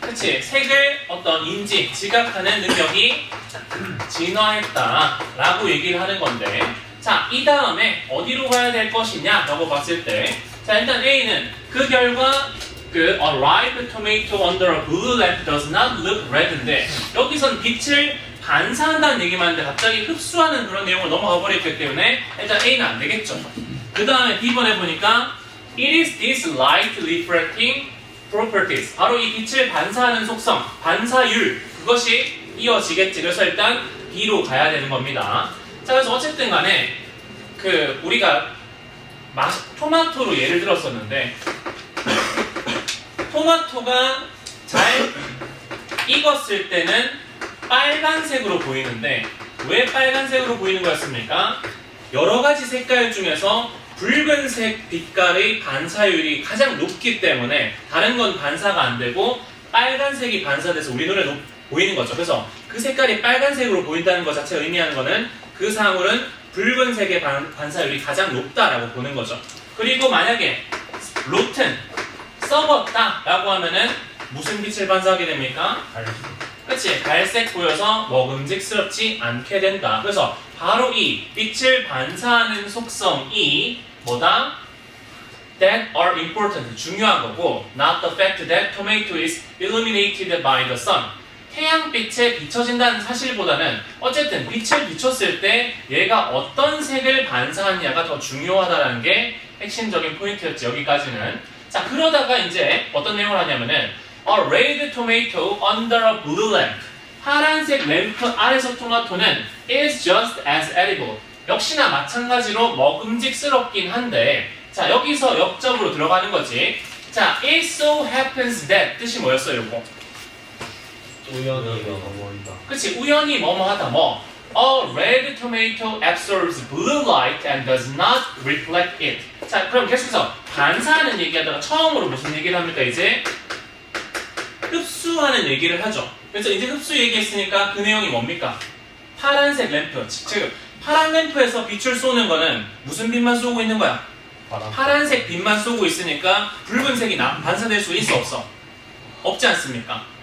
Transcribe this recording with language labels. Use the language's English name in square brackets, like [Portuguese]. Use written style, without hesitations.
[Korean] 그치, 색을 어떤 인지, 지각하는 능력이 진화했다 라고 얘기를 하는 건데 자, 이 다음에 어디로 가야 될 것이냐 라고 봤을 때 자, 일단 A는 그 결과 [English] A ripe tomato under a blue lamp does not look red [Korean] 인데 여기선 빛을 반사한다는 얘기만 하는데 갑자기 흡수하는 그런 내용을 넘어가 버렸기 때문에 일단 A는 안 되겠죠. 그 다음에 B번에 보니까 [English] It is this light refracting properties. [Korean] 바로 이 빛을 반사하는 속성, 반사율 그것이 이어지겠지. 그래서 일단 B로 가야 되는 겁니다. 자, 그래서 어쨌든 간에 우리가 토마토로 예를 들었었는데 토마토가 잘 익었을 때는 빨간색으로 보이는데 왜 빨간색으로 보이는 거였습니까? 여러 가지 색깔 중에서 붉은색 빛깔의 반사율이 가장 높기 때문에 다른 건 반사가 안 되고 빨간색이 반사돼서 우리 눈에 보이는 거죠. 그래서 그 색깔이 빨간색으로 보인다는 것 자체가 의미하는 거는 그 사물은 붉은색의 반사율이 가장 높다라고 보는 거죠. 그리고 만약에 rotten, 썩었다 라고 하면은 무슨 빛을 반사하게 됩니까? 그치, 갈색 보여서 먹음직스럽지 않게 된다. 그래서 바로 이 빛을 반사하는 속성이 뭐다? [English] That are important, [Korean] 중요한 거고 [English] not the fact that tomato is illuminated by the sun. [Korean] 태양빛에 비춰진다는 사실보다는 어쨌든 빛을 비췄을 때 얘가 어떤 색을 반사하느냐가 더 중요하다는 게 핵심적인 포인트였지, 여기까지는. 자, 그러다가 이제 어떤 내용을 하냐면은 [English] A red tomato under a blue lamp. [Korean] 파란색 램프 아래서 토마토는 [English] is just as edible. [Korean] 역시나 마찬가지로 먹음직스럽긴 한데 자, 여기서 역적으로 들어가는 거지. 자, [English] it so happens that [Korean] 뜻이 뭐였어요, 이거? 우연히 그치, 우연히 뭐뭐하다 뭐. [English] A red tomato absorbs blue light and does not reflect it. [Korean] 자, 그럼 계속해서 반사하는 얘기하다가 처음으로 무슨 얘기를 합니까? 이제 흡수하는 얘기를 하죠. 그래서 이제 흡수 얘기했으니까 그 내용이 뭡니까? 파란색 램프. 즉 파란 램프에서 빛을 쏘는 거는 무슨 빛만 쏘고 있는 거야? 파란색 빛만 쏘고 있으니까 붉은색이 반사될 수 있어 없어? 없지 않습니까?